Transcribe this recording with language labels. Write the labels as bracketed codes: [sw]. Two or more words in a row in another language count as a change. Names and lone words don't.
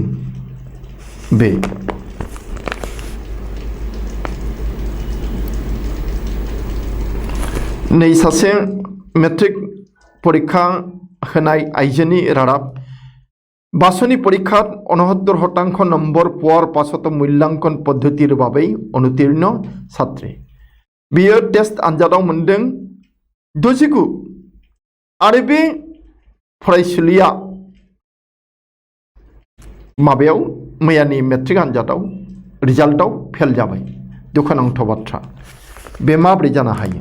[brx] बे नै सासे मेट्रिक परीक्षा होनाय आइजोनि रादाब। [as] বাছনি পৰীক্ষাত 69% নম্বৰ পোৱাৰ পাছতো মূল্যাঙ্কন পদ্ধতিৰ বাবে অনুতীৰ্ণ ছাত্ৰী। [brx] बियो टेस्ट आनजादाव मोनदों 69 आरो बे फरायसुलिया माबायाव मैयानि मेट्रिक आनजादाव रिजाल्टआव फेल जाबाय। दुखुनांथाव बाथ्रा। बे माब्रै जानो हायो?